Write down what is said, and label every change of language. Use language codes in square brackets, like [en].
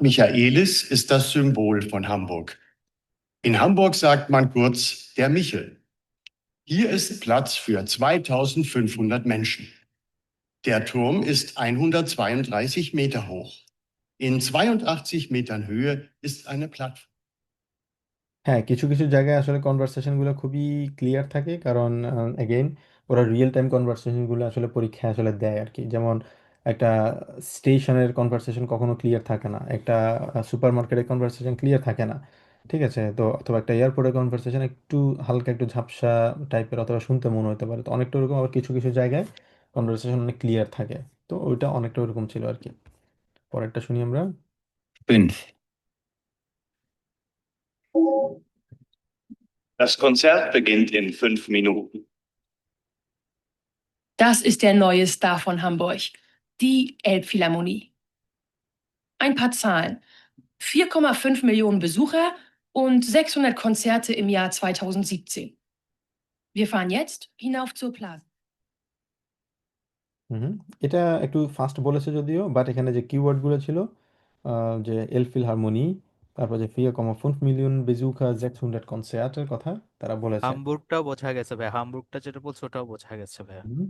[de] Michaelis ist das Symbol von Hamburg. In Hamburg sagt man kurz der Michel. Hier ist Platz für 2500 Menschen. Der Turm ist 132 Meter hoch. In 82 Metern Höhe ist eine Plattform. [bn] হ্যাঁ, কিছু কিছু জায়গায় আসলে conversation গুলো খুবই clear থাকে, কারণ again ওরা রিয়েল টাইম কনভারসেশন গুলো আসলে পরীক্ষায় আসলে দেয় আর কি। যেমন একটা স্টেশনের কনভারসেশন কখনো ক্লিয়ার থাকে না, একটা সুপার মার্কেটের কনভারসেশন ক্লিয়ার থাকে না, ঠিক আছে? তো অথবা একটা এয়ারপোর্টের কনভারসেশন একটু হালকা একটু ঝাপসা টাইপের অথবা শুনতে মনে হতে পারে। তো অনেকটা ওরকম, আবার কিছু কিছু জায়গায় কনভারসেশন অনেক ক্লিয়ার থাকে। তো ওইটা অনেকটা ওরকম ছিল আর কি। পরেরটা শুনি আমরা। 5. [de] Das Konzert beginnt in 5 Minuten. Das ist der neue Star von Hamburg, die Elbphilharmonie. Ein paar Zahlen. 4,5 Millionen Besucher und 600 Konzerte im Jahr 2017. Wir fahren jetzt hinauf zur Plaza. [bn] হুম, এটা একটু ফাস্ট বলেছে যদিও, বাট এখানে যে keyword গুলো ছিল, যে এল ফিলহারমোনি, তারপর যে 4,5 মিলিয়ন বেজুকা 600 কনসার্টের কথা তারা বলেছে। হামবুর্গটাও বোঝা গেছে ভাই, হামবুর্গটা যেটা বলছো ওটাও বোঝা গেছে ভাইয়া।